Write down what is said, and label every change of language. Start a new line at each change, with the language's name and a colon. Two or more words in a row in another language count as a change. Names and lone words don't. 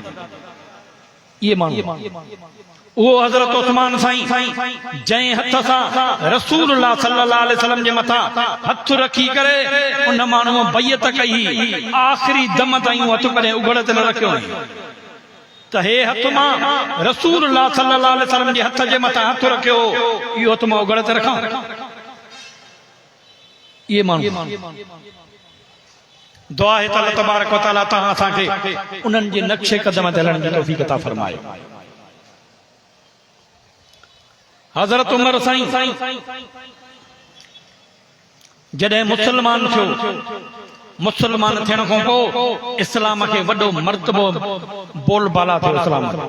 Sindhi: ये माण्हू वो हज़रत उस्मान साईं जंहिं हथ सां
Arabic: رسول الله صلى الله عليه وسلم
Sindhi: जे मथां हथ रखी करे उन माण्हू बैयत कई, आख़िरी दम ताईं हथ कॾहिं उघड़ ते न रखियो त हे हथ मां
Arabic: رسول الله صلى الله عليه وسلم
Sindhi: जे हथ जे मथां हथ रखियो, इहो हथ मां उघड़ ते रखां। ये माण्हू दुआ है त
Arabic: الله تبارك وتعالى
Sindhi: तव्हां असांखे उन्हनि जे नक्शे क़दम ते हलण जी तौफ़ीक़ अता फरमाए। हज़रत उमर साईं जॾहिं मुसलमान थियो, मुसलमान थियण खां पोइ इस्लाम खे वॾो मर्तबो बोलबाला थियो इस्लाम।